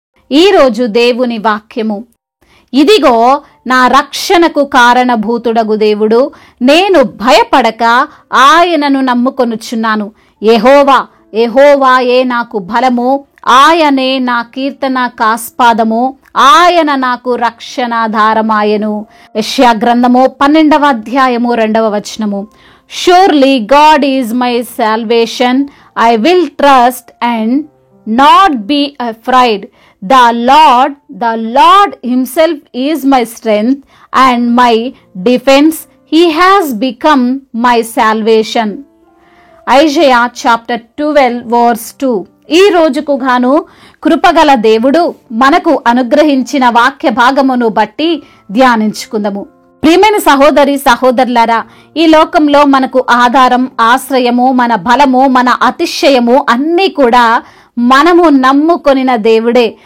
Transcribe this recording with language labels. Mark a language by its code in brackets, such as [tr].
[te] ఈరోజు దేవుని వాక్యము, ఇదిగో నా రక్షణకు కారణభూతుడగు దేవుడు, నేను భయపడక ఆయనను నమ్ముకొనుచున్నాను. యెహోవా యెహోవాయే నాకు బలము, ఆయనే నా కీర్తన కాస్పాదము, ఆయన నాకు రక్షణాధారమాయను. యెషయా గ్రంథము 12వ అధ్యాయము 2వ వచనము. [en] Surely God is my salvation, I will trust and not be afraid. The Lord himself is my strength and my defense. He has become my salvation. Isaiah chapter 12 verse 2. [te] ఈ రోజుకు గాను కృపగల దేవుడు మనకు అనుగ్రహించిన వాక్య భాగమును బట్టి ధ్యానించుకుందాము. ప్రియమైన సహోదరి సహోదరులారా, ఈ లోకంలో మనకు ఆధారం, ఆశ్రయము, మన బలము, మన అతిశయము అన్నీ కూడా మనము నమ్ముకొనిన దేవుడే.